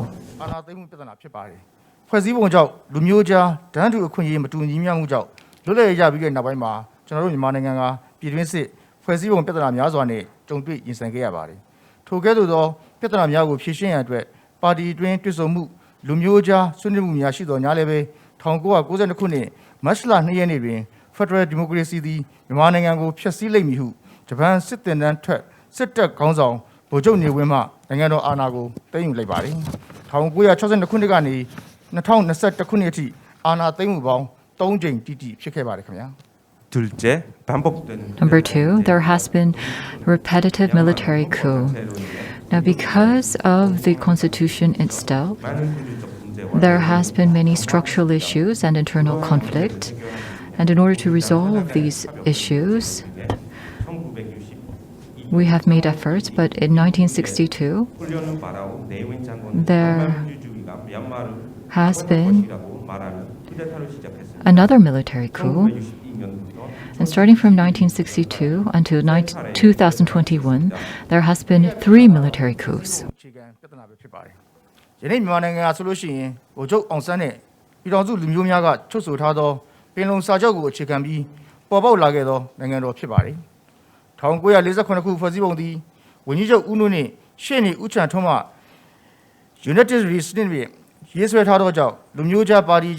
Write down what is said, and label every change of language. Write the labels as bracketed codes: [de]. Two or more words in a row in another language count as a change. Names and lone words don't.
[my] အာဏာသိမ်းမှုပြဿနာဖြစ်ပါတယ်ဖွဲ့စည်းပုံကြောင့်လူမျိုးကြားတန်းတူအခွင့်အရေးမတူညီမျှမှုကြောင့်လွတ်လပ်ရပြီးတဲ့နောက်ပိုင်းမှာကျွန်တော်တို့မြန်မာ နိုင်ငံကပြည်တွင်းစစ်ဖွဲ့စည်းပုံပြဿနာများစွာနဲ့ကြုံတွေ့ရင်ဆိုင်ခဲ့ရပါတယ်ထိုကဲ့သို့သောပြဿနာများကိုဖြေရှင်းရန်အတွက်ပါတီတွင်တွစ်ဆုံမှုလူမျိုးကြားဆွေးနွေးမှုများရှိသောညာလည်းပဲ1992ခုနှစ်မတ်လ2ရက်နေ့တွင် [en] Federal Democracy [my] သည်မြန်မာနိုင်ငံကိုဖျက်ဆီးလိမ့်မည်ဟုဂျပန်စစ်တင်တန်းထွက်စစ်တပ်ခေါင်းဆောင်ဗိုလ်ချုပ်နေဝင်းမှနိုင်ငံတော်အာဏာကိုသိမ်းယူလိုက်ပါတယ်1962ခုနှစ်ကနေ2021ခုနှစ်အထိအာဏာသိမ်းမှုပေါင်း3ကြိမ်တိတိဖြစ်ခဲ့ပါတယ်ခင်ဗျာ [ko] 둘째, 반복되는 [en] Number two, there has been repetitive military coup. Now, because of the constitution itself, there has been many structural issues and internal conflict. And in order to resolve these issues, we have made efforts, but in 1962, there has been another military coup. And starting from 1962 until 2021, there has been 3 military coups. [my] ယနေ့မြန်မာနိုင်ငံကဆိုလို့ရှိရင်ဗိုလ်ချုပ်အောင်ဆန်းနဲ့ပြည်တော်စုလူမျိုးများကချုပ်ဆိုထားသောပင်လုံစာချုပ်ကိုအခြေခံပြီးပေါ်ပေါက်လာခဲ့သောနိုင်ငံတော်ဖြစ် ပါတယ်1948ခုဖွဲ့စည်းပုံသည်ဝန်ကြီးချုပ်ဦးနုနှင့်ရှေ့နေဦးချန်ထွန်းမှ [en] United Resident [my] ရေးဆွဲထားသောကြောင့်လူမျိုးကြားပါတီ